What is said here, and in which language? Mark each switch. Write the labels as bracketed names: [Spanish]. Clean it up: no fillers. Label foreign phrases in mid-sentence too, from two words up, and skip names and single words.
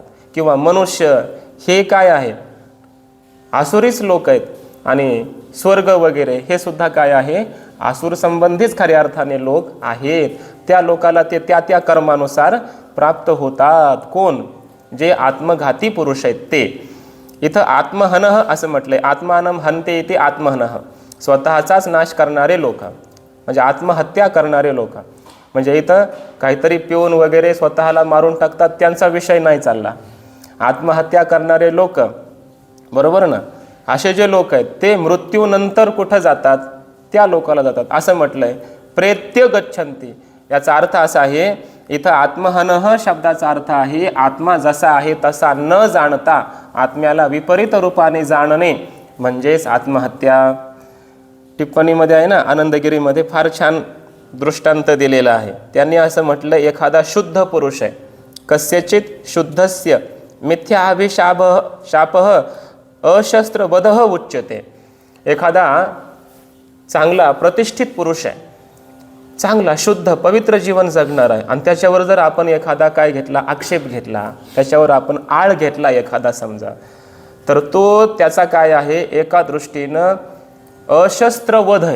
[Marathi] किंवा मनुष्य हे काय आहे? आसुरीच लोक आहेत. आणि स्वर्ग वगैरे हे सुद्धा काय आहे? आसुर संबंधीच खऱ्या अर्थाने लोक आहेत. त्या लोकाला ते त्या त्या कर्मानुसार प्राप्त होतात. कोण? जे आत्मघाती पुरुष आहेत ते. इथं आत्महनः असं म्हटलंय, [Sanskrit] आत्मानं हन्ते इति आत्महनः, [Marathi] स्वतःचाच नाश करणारे लोक म्हणजे आत्महत्या करणारे लोक. म्हणजे इथं काहीतरी पिऊन वगैरे स्वतःला मारून टाकतात त्यांचा विषय नाही चालला. आत्महत्या करणारे लोक, बरोबर ना, असे जे लोक आहेत ते मृत्यूनंतर कुठं जातात? त्या लोकाला जातात असं म्हटलंय. [Sanskrit] प्रेत्य गच्छन्ति, [Marathi] याचा अर्थ असा आहे, इथं आत्महनः शब्दाचा अर्थ आहे आत्मा जसा आहे तसा न जाणता आत्म्याला विपरीत रूपाने जाणणे म्हणजेच आत्महत्या. टिप्पणीमध्ये आहे ना, आनंदगिरीमध्ये फार छान दृष्टांत दिलेला आहे. त्यांनी असं म्हटलं, एखादा शुद्ध पुरुष आहे, [Sanskrit] कस्यचित शुद्धस्य मिथ्याभिशापः अशस्त्रवधः उच्यते. [Marathi] एखादा चांगला प्रतिष्ठित पुरुष आहे, चांगला शुद्ध पवित्र जीवन जगणार आहे, आणि त्याच्यावर जर आपण एखादा काय घेतला, आक्षेप घेतला, त्याच्यावर आपण आळ घेतला एखादा समजा, तर तो त्याचा काय आहे? एका दृष्टीनं अशस्त्र वध आहे.